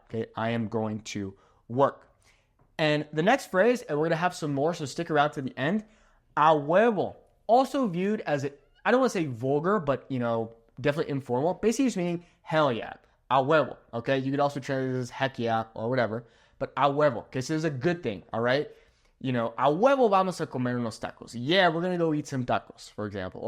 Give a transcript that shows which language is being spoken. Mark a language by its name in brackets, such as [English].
[English] Okay, I am going to work. And the next phrase, and we're going to have some more, so stick around to the end, a huevo, also viewed as I don't want to say vulgar, but, definitely informal. Basically just meaning hell yeah, a huevo, okay? You could also translate this as heck yeah or whatever, but a huevo, okay? So it's a good thing, all right? [Spanish] A huevo vamos a comer unos tacos. [English] Yeah, we're going to go eat some tacos, for example.